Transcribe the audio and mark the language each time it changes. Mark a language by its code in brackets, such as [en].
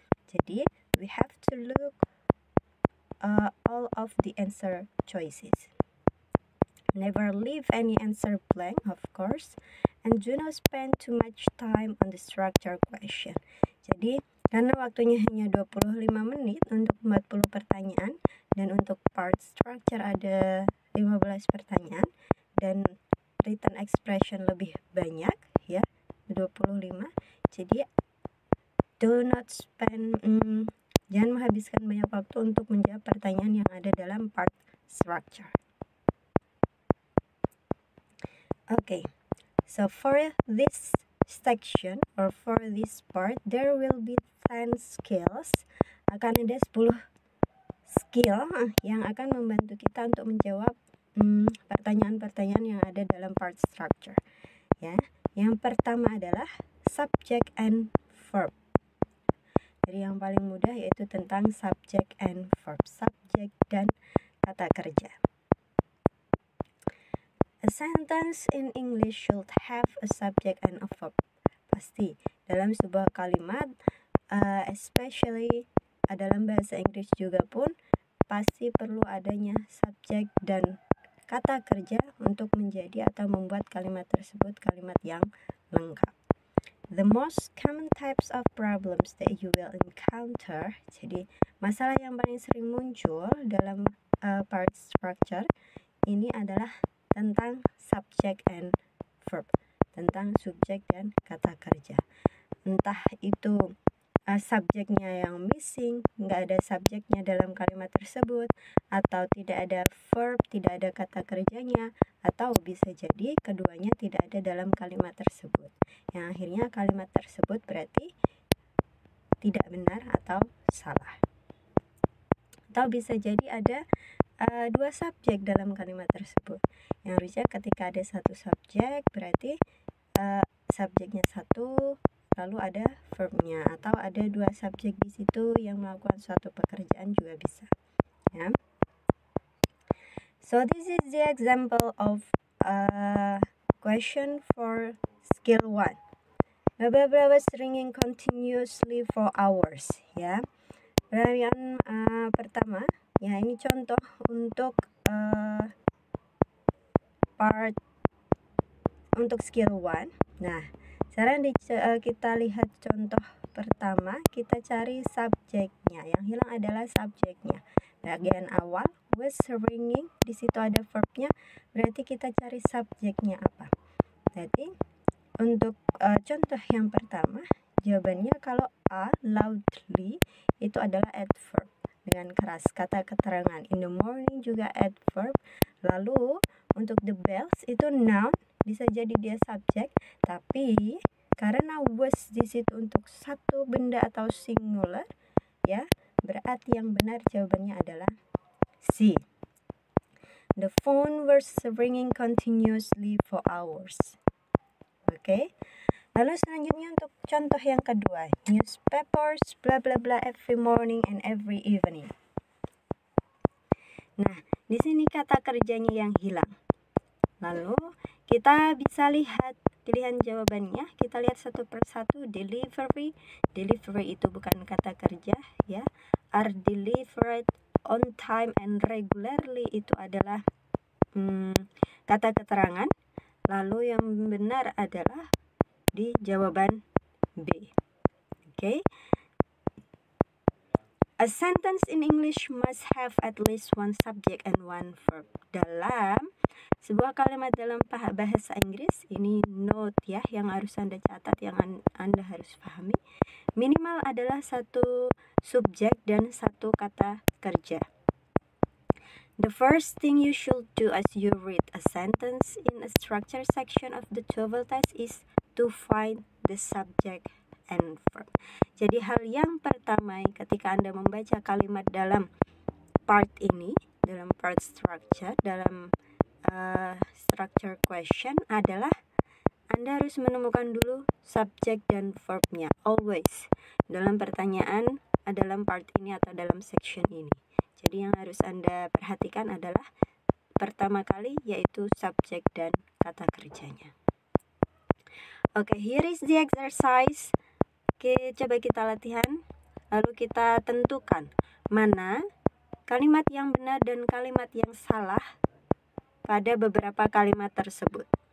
[id] Jadi [en] we have to look all of the answer choices. Never leave any answer blank, of course, and do not spend too much time on the structure question. [id] Jadi karena waktunya hanya 25 menit untuk 40 pertanyaan dan untuk part structure ada 15 pertanyaan dan written expression lebih banyak ya, 25. Jadi [en] do not spend [id] jangan menghabiskan banyak waktu untuk menjawab pertanyaan yang ada dalam part structure. [en] Okay, so for this section or for this part there will be 10 skills. [id] Akan ada 10 skill yang akan membantu kita untuk menjawab pertanyaan-pertanyaan yang ada dalam part structure ya. Yang pertama adalah [en] subject and verb. [id] Jadi yang paling mudah yaitu tentang [en] subject and verb, [id] subjek dan kata kerja. [en] A sentence in English should have a subject and a verb. [id] Pasti dalam sebuah kalimat especially dalam bahasa Inggris juga pun pasti perlu adanya subjek dan kata kerja untuk menjadi atau membuat kalimat tersebut kalimat yang lengkap. [en] The most common types of problems that you will encounter. [id] Jadi masalah yang paling sering muncul dalam part structure ini adalah tentang [en] subject and verb, [id] tentang subjek dan kata kerja. Entah itu subjeknya yang missing, nggak ada subjeknya dalam kalimat tersebut, atau tidak ada verb, tidak ada kata kerjanya, atau bisa jadi keduanya tidak ada dalam kalimat tersebut. Yang akhirnya kalimat tersebut berarti tidak benar atau salah. Atau bisa jadi ada dua subjek dalam kalimat tersebut. Yang harusnya ketika ada satu subjek berarti subjeknya satu, lalu ada verbnya, atau ada dua subjek di situ yang melakukan suatu pekerjaan juga bisa. Ya. [en] So this is the example of question for skill 1. Blah blah blah was ringing continuously for hours. [id] Ya. Pertanyaan pertama, ya ini contoh untuk part untuk skill 1. Nah, sekarang kita lihat contoh pertama, kita cari subjeknya. Yang hilang adalah subjeknya. Bagian awal was ringing, di situ ada verbnya, berarti kita cari subjeknya apa. Jadi untuk contoh yang pertama, jawabannya kalau A loudly itu adalah adverb dengan keras, kata keterangan. [en] In the morning [id] juga adverb. Lalu untuk [en] the bells [id] itu noun, bisa jadi dia subjek, tapi karena was di situ untuk satu benda atau singular, ya, berarti yang benar jawabannya adalah C. [en] The phone was ringing continuously for hours. [id] Oke. Lalu selanjutnya untuk contoh yang kedua, [en] newspapers bla bla bla every morning and every evening. [id] Nah, di sini kata kerjanya yang hilang. Lalu kita bisa lihat pilihan jawabannya. Kita lihat satu persatu. Delivery, delivery itu bukan kata kerja, ya. [en] Are delivered on time and regularly [id] itu adalah kata keterangan. Lalu yang benar adalah di jawaban B. [en] Okay. A sentence in English must have at least one subject and one verb. [id] Dalam sebuah kalimat dalam bahasa Inggris, ini note ya yang harus Anda catat, yang Anda harus pahami. Minimal adalah satu subjek dan satu kata kerja. [en] The first thing you should do as you read a sentence in a structure section of the TOEFL test is to find the subject and verb. [id] Jadi hal yang pertama ketika Anda membaca kalimat dalam part ini, dalam part structure, dalam structure question adalah Anda harus menemukan dulu subjek dan verbnya. Always dalam pertanyaan dalam part ini atau dalam section ini. Jadi yang harus Anda perhatikan adalah pertama kali yaitu subjek dan kata kerjanya. [en] Oke, here is the exercise. [id] Oke, coba kita latihan. Lalu kita tentukan mana kalimat yang benar dan kalimat yang salah pada beberapa kalimat tersebut.